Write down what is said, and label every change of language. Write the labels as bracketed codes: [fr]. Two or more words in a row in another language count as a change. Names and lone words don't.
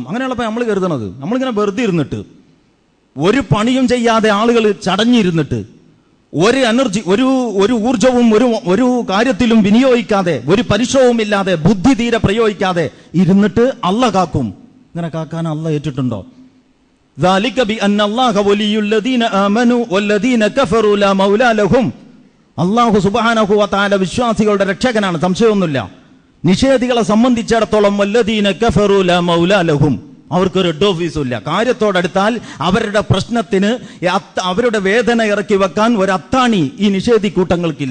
[ml] അങ്ങനെയുള്ളപ്പോൾ നമ്മൾ കരുതണത് നമ്മളിങ്ങനെ വെറുതെ ഇരുന്നിട്ട് ഒരു പണിയും ചെയ്യാതെ ആളുകൾ ചടഞ്ഞിരുന്നിട്ട് ഒരു എനർജി ഒരു ഊർജവും ഒരു കാര്യത്തിലും വിനിയോഗിക്കാതെ ഒരു പരിശ്രമവും ഇല്ലാതെ ബുദ്ധി തീരെ പ്രയോഗിക്കാതെ ഇരുന്നിട്ട് അല്ല കാക്കും. ഇങ്ങനെ കാക്കാൻ അല്ല ഏറ്റിട്ടുണ്ടോ? [ar] ذلك بأن الله ولي الذين آمنوا والذين كفروا لا مولى لهم. الله سبحانه و تعالى [ml] വിശ്വാസികളുടെ രക്ഷകനാണ്, സംശയമൊന്നുമില്ല. നിഷേധികളെ സംബന്ധിച്ചിടത്തോളം [ar] والذين كفروا لا مولى لهم, [ml] അവർക്കൊരു [en] head office [ml] ഇല്ല. കാര്യത്തോടടുത്താൽ അവരുടെ പ്രശ്നത്തിന് അവരുടെ വേദന ഇറക്കി വെക്കാൻ ഒരു അത്താണി ഈ നിഷേധി കൂട്ടങ്ങൾക്കില്ല.